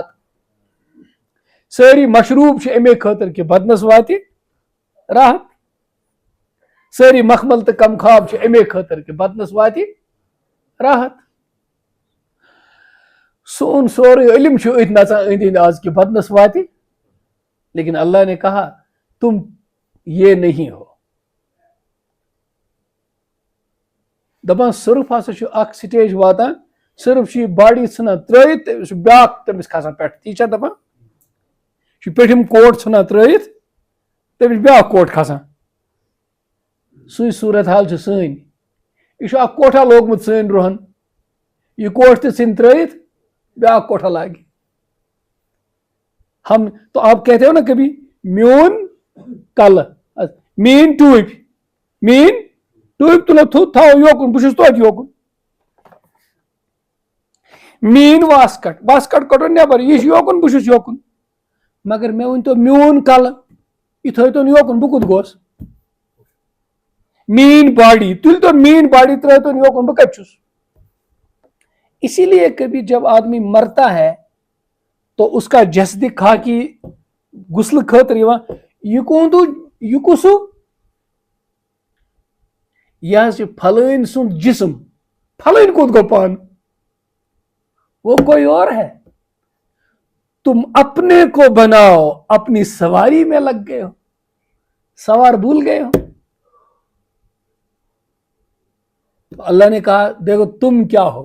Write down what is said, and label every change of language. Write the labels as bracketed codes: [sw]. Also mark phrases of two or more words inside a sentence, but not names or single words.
[ks] سٲری مشروب چھِ امے خٲطرٕ کہِ بدنس واتہِ راحت. سٲری مخمل تہٕ کم خواب چھِ امے خٲطرٕ کہِ بدنس واتہِ راحت. سون سورُے علم چھُ أتھۍ نژان أنٛدۍ أنٛدۍ آز کہِ بدنس واتہِ. [ur] لیکن اللہ نے کہا تم یہ نہیں ہو. [ks] دپان صرف ہسا چھُ اکھ سٹیج واتان صرف چھُ یہِ باڈی ژھٕنان ترٲیِتھ تٔمِس چھُ بیاکھ تٔمِس کھسان پٮ۪ٹھ. تی چھا دپان چھُ پیٚٹھِم کوٹ ژھٕنان ترٲیِتھ تٔمِس چھُ بیاکھ کوٹ کھسان. سُے صوٗرت حال چھِ سٲنۍ. یہِ چھُ اکھ کوٹھا لوگمُت سٲنۍ رُہن. یہِ کوٹ تہِ ژھٕنہِ ترٲیِتھ بیاکھ کوٹھا لاگہِ. [ur] ہم تو آپ کہتے ہو نا کبھی [ks] میون کل میٲنۍ ٹوٗپۍ تُلو تھوٚد تھاوو یوکُن بہٕ چھُس توتہِ یوکُن. میٲنۍ واسکٹ کڑو نٮ۪بر یہِ چھُ یوکُن بہٕ چھُس یوکُن. مگر مےٚ ؤنۍتو میون کلہٕ یہِ تھٲیتون یوکُن بہٕ کوٚت گوس. میٲنۍ باڈی تُلۍ تو میٲنۍ باڈی ترٲیتون یوکُن بہٕ کتہِ چھُس. [ur] اسی لیے کبھی جب آدمی مرتا ہے تو اس کا جسدِ خاکی [ks] غسلہٕ خٲطرٕ یِوان یہِ کوٚنٛدُو یہِ کُس ہیوٗ یہ حظ چھُ پھلٲنۍ سُنٛد جسم. پھلٲنۍ کوٚت گوٚو پانہٕ [ur] وہ کوئی اور ہے. تم اپنے کو بناؤ اپنی سواری میں لگ گئے ہو. سوار بھول گئے ہو. اللہ نے کہا دیکھو تم کیا ہو.